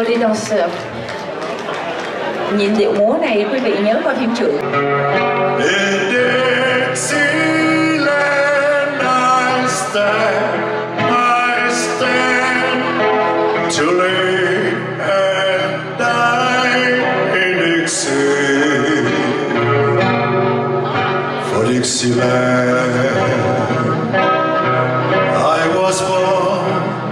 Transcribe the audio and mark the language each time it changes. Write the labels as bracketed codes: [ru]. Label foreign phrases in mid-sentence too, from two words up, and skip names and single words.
[en] Girls. [vi] Nhìn điệu múa này quý vị nhớ coi phim Trượng. [en] In Dixieland I stand to live and die in Dixie, for Dixieland I was born.